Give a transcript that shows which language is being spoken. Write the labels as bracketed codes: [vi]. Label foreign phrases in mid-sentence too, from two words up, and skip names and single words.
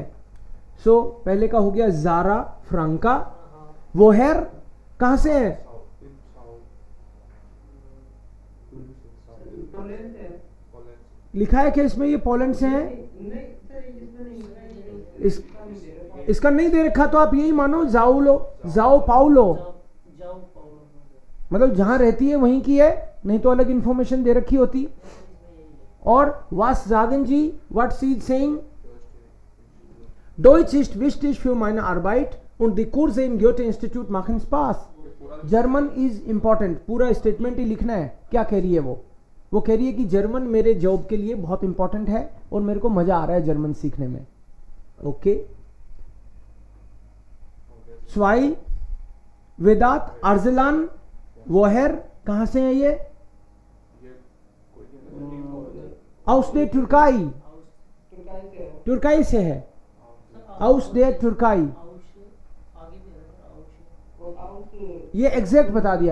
[hi] सो पहले का हो गया जारा फ्रांका, वोहेर कहां से है, लिखा है क्या इसमें ये पोलैंड से है, इसका नहीं दे रखा तो आप यही मानो जाओलो, जाओ पाउलो, मतलब जहां रहती है वहीं की है, नहीं तो अलग इंफॉर्मेशन दे रखी होती। [de] और was sagen Sie [en] what sie saying? [de] Deutsch ist wichtig für meine Arbeit und die Kurse im Goethe-Institut machen Spaß. [en] German is important, [hi] पूरा स्टेटमेंट ही लिखना है। क्या कह रही है वो कह रही है कि जर्मन मेरे जॉब के लिए बहुत इंपॉर्टेंट है और मेरे को मजा आ रहा है जर्मन सीखने में। ओके, स्वाई वेदात अर्जलान वोहेर कहां से है ये, [de] aus der Türkei, [hi] तुर्काई से है, [de] aus der Türkei, [hi] ये एग्जैक्ट बता दिया।